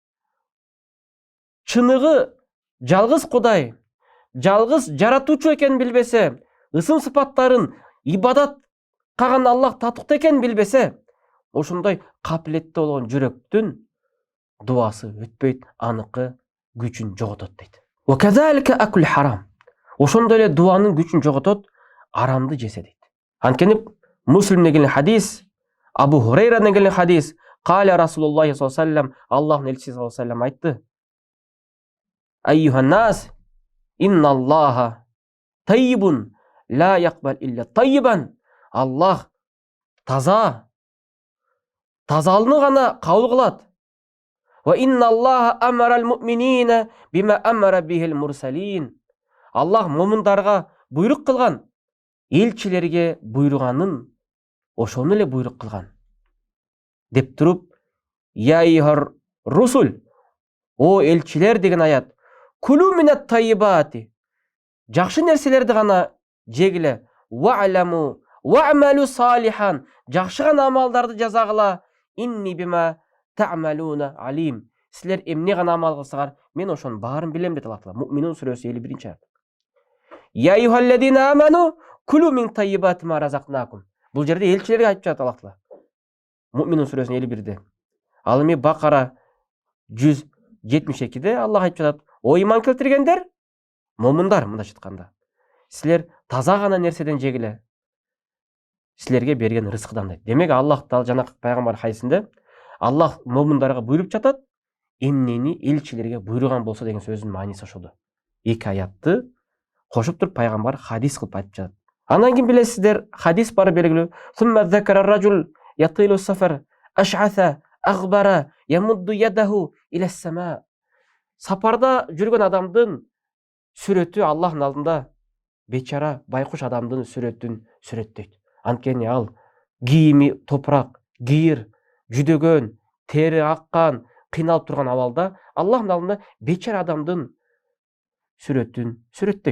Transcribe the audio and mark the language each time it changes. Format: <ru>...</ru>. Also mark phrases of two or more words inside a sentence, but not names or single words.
<ky>чыныгы жалгыз кудай, жалгыз жаратуучу экенин билбесе, ысым сыпаттарын ибадат каган Аллах татыктуу экенин билбесе, ошондой капилеттүү болгон жүрөктүн дуасы өтпөйт, аныкы күчүн жоготот дейт.</ky> <ar>وكذلك أكل الحرام.</ar> <ky>Ошондой эле дуанын күчүн жоготот арамды жесе дейт. Анткени Муслимде келген хадис, Абу Хурайрадан келген хадис,</ky> <ar>قال رسول الله صلى الله عليه وسلم,</ar> <ky>Аллахтын элчиси</ky> <ar>صلى الله عليه وسلم</ar> <ky>айтты:</ky> <ar>أيها الناس، إن الله طيب لا يقبل إلا طيبا.</ar> <ky>Аллах тазалыгын гана кабыл кылат.</ky> <ar>وإن الله أمر المؤمنين بما أمر به المرسلين.</ar> <ky>Аллах муминдарга буйрук кылган, элчилерге буйруганын ошону эле буйрук кылган. Деп туруп,</ky> <ar>يا أيها الرسل,</ar> <ky>о элчилер деген аят,</ky> <ar>كلوا من الطيبات.</ar> <ky>Жакшы нерселерди гана жегиле.</ky> <ar>واعملوا صالحا.</ar> <ky>Жакшы гана амалдарды жазагыла.</ky> <ar>إني بما تعملون عليم.</ar> <ky>Силер эмне гана амал кылсаңар, мен ошонун баарын билем дейт Аллах Таала. Муъминун сүрөсү 51-чи аят.</ky> <ar>يا أيها الذين آمنوا كلوا من طيبات ما رزقناكم.</ar> <ky>Бул жерде элчилерге айтып жатат Аллах Таала. Муъминун сүрөсүнүн 51-де. Ал эми Бакара 172-де Аллах айтып жатат: о иман келтиргендер, момундар, мындайча айтканда, силер таза гана нерседен жегиле. Силерге берген рызкыдан дейт. Демек Аллах Таала жанакы пайгамбар хадисинде Аллах момундарга буйруп жатат, эмнени элчилерге буйруган болсо деген сөзүнүн мааниси ошол. Эки аятты кошуп туруп пайгамбар хадис кылып айтып жатат. Анан кийин билесиздер, хадис бар белгилүү.</ky> <ar>ثم ذكر الرجل يطيل السفر أشعث أغبر يمد يديه إلى السماء.</ar> <ky>Сапарда жүргөн адамдын сүрөтү Аллахтын алдында бечара байкуш адамдын сүрөтүн сүрөттөйт. Анткени ал кийими топурак, кийир, жүдөгөн, тери аккан, кыйналып турган абалда Аллахтын алдында бечара адамдын сүрөтүн сүрөттөйт.</ky>